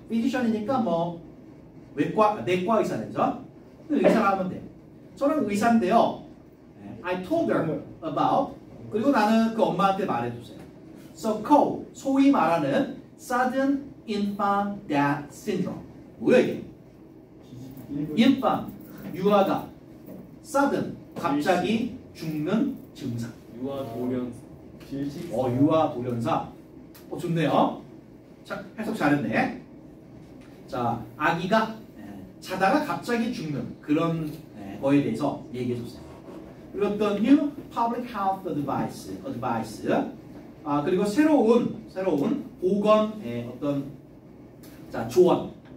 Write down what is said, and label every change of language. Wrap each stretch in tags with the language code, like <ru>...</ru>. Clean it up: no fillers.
<ko>physician이니까 뭐 내과 의사죠. 의사라 하면 돼. 저는 의사인데요.</ko> <en>I told her about.</en> <ko>그리고 나는 그 엄마한테 말해주세요.</ko> <en>So called</en> <ko>소위 말하는</ko> <en>sudden infant death syndrome.</en> <ko>뭐야 이게? infant 유아가 sudden 갑자기 죽는 증상. 유아 돌연 질식. 유아 돌연사. 좋네요. 자, 해석 잘했네. 자, 아기가 자다가 갑자기 죽는 그런 거에 대해서 얘기해줬어요. 그리고 어떤</ko> <en>new public health advice.</en> <ko>그리고 새로운 보건의 어떤 조언.</ko>